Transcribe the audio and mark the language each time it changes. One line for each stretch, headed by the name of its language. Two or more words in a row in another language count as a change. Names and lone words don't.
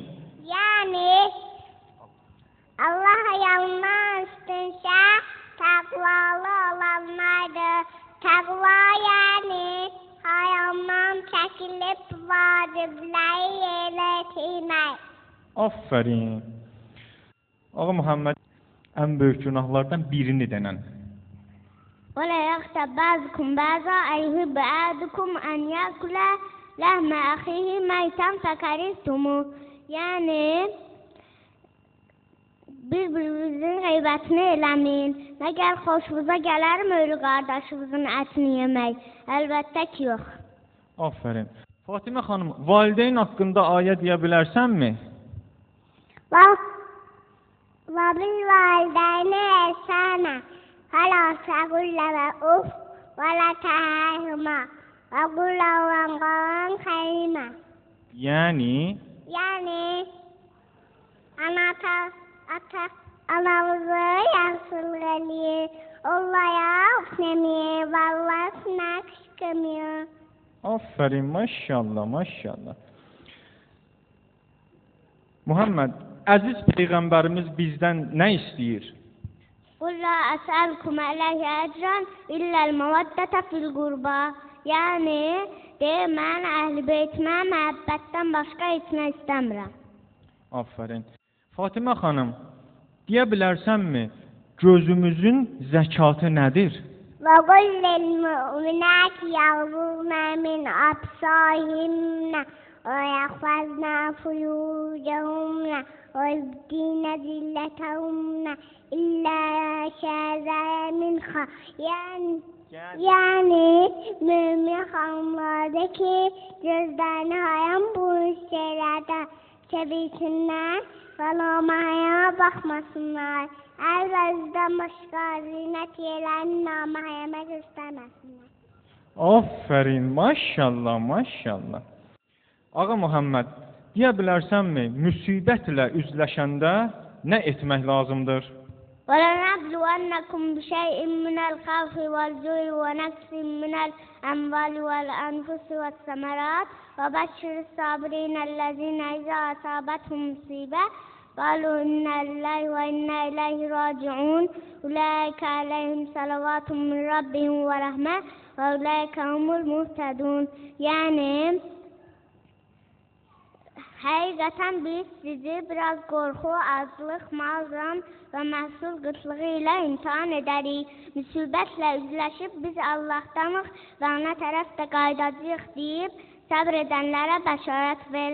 Azerbaijani: Allah yanında üstün şəxs təqvalı olanlardır. Təqva yəni haramdan çəkilib vacibləri yerinə yetirmək. Aferin. Ağa Muhammed ən böyük günahlardan birini denən.
Arabic: وَلَا يَغْتَبْ بَعْضُكُمْ بَعْضًا أَيُحِبُّ أَحَدُكُمْ أَنْ يَأْكُلَ لَحْمَ أَخِيهِ مَيْتًا فَكَرِهْتُمُوهُ.
Azerbaijani: Yəni bir-birinizin qeybətini eləməyin. Məgər xoşunuza gələrmi ölü qardaşınızın ətini yemək? Əlbəttə ki, yox. Aferin. Fatimə xanım, valideyn haqqında ayə deyə bilərsənmi?
Arabic: وَبِالْوَالِدَيْنِ إِحْسَانًا وَلَا تَقُل لَّهُمَا أُفٍّ وَلَا تَنْهَرْهُمَا وَقُل لَّهُمَا قَوْلًا كَرِيمًا.
Azerbaijani: Yəni anamızı yaxşılıq eləyir, onlara öpməyir, vallasına qışqırmıyor. Aferin, maşallah, maşallah. Muhammed, əziz Peyğəmbərimiz bizdən nə istəyir?
Arabic: قُلْ لَا أَسْأَلُكُمْ عَلَيْهِ أَجْرًا إِلَّا الْمَوَدَّةَ فِي الْقُرْبَى.
Azerbaijani: Yəni, mən əhl-i beytimə məhəbbətdən başqa heç nə istəmirəm. Aferin. Fatimə xanım, deyə bilərsənmi, gözümüzün zəkatı nədir?
Arabic: وَقُلْ لِلْمُؤْمِنَاتِ يَغْضُضْنَ مِنْ أَبْصَارِهِنَّ وَيَحْفَظْنَ فُرُوجَهُنَّ وَيُبْدِينَ زِينَتَهُنَّ إِلَّا مَا شَرَعَ مِنْهَا.
Azerbaijani: Yəni mömin xanımlardakı gözlərini haram bu şeylərdə çevirsinlər, namahərəmə baxmasınlar. Əlbəzdən başqa zinət yerlərini namahərəmə göstərməsinlər. Aferin, maşallah, maşallah. Ağa Muhammed, deyə bilərsənmi, müsibətlə üzləşəndə nə etmək lazımdır?
Arabic: وَلَنَبْلُوَنَّكُمْ بِشَيْءٍ مِنَ الْخَوْفِ وَالْجُوعِ وَنَقْصٍ مِنَ الْأَمْوَالِ وَالْأَنْفُسِ وَالثَّمَرَاتِ وَبَشِّرِ الصَّابِرِينَ الَّذِينَ إِذَا أَصَابَتْهُمْ مُصِيبَةٌ قَالُوا إِنَّا لِلَّهِ وَإِنَّا إِلَيْهِ راجعون أُولَٰئِكَ عَلَيْهِمْ صَلَوَاتٌ مِّن رَّبِّهِمْ وَرَحْمَةٌ وَأُولَٰئِكَ هُمُ الْمُهْتَدُونَ.
Azerbaijani: Yəni həqiqətən biz sizi biraz qorxu, aclıq, mal-can və məhsul qıtlığı ilə imtihan edərik. Müsibətlə üzləşib biz Allahdanıq və ona tərəf də qaydacağıq deyib səbr edənlərə bəşarət ver.